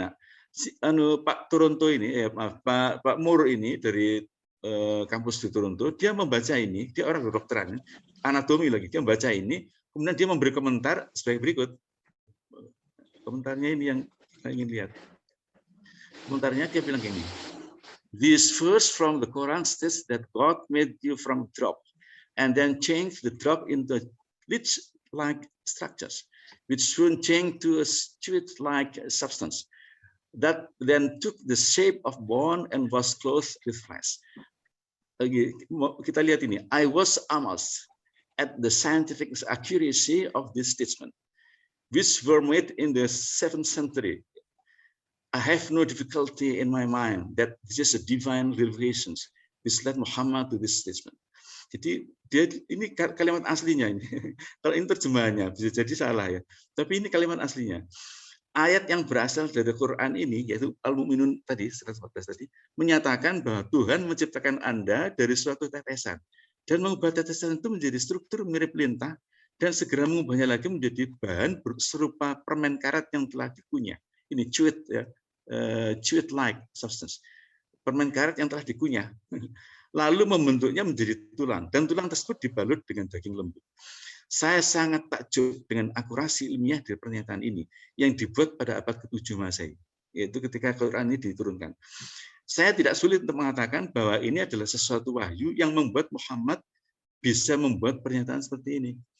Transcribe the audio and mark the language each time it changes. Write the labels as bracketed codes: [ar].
[id] Nah, Pak Toronto ini, Pak Moore ini dari kampus di Toronto, dia membaca ini, dia orang kedokteran, anatomi lagi, dia membaca ini, kemudian dia memberi komentar sebagai berikut. Komentarnya ini yang kita ingin lihat. Komentarnya dia bilang gini, [en] "This verse from the Quran states that God made you from drop, and then changed the drop into leech-like structures, which soon changed to a sweet-like substance that then took the shape of bone and was clothed with flesh." [id] Kita lihat ini. [en] I was amazed at the scientific accuracy of this statement, which were made in the 7th century. I have no difficulty in my mind that this is a divine revelation which led Muhammad to this statement. [id] Jadi ini kalimat aslinya ini. Kalau ini terjemahannya bisa jadi salah ya. Tapi ini kalimat aslinya. Ayat yang berasal dari Quran ini, yaitu Al-Mu'minun tadi, 114 tadi, menyatakan bahwa Tuhan menciptakan Anda dari suatu tetesan dan mengubah tetesan itu menjadi struktur mirip lintah dan segera mengubahnya lagi menjadi bahan serupa permen karet yang telah dikunyah. Ini chewed ya, chewed-like substance. Permen karet yang telah dikunyah. Lalu membentuknya menjadi tulang dan tulang tersebut dibalut dengan daging lembut. Saya sangat takjub dengan akurasi ilmiah dari pernyataan ini yang dibuat pada abad ke-7 Masehi, yaitu ketika Quran ini diturunkan. Saya tidak sulit untuk mengatakan bahwa ini adalah sesuatu wahyu yang membuat Muhammad bisa membuat pernyataan seperti ini.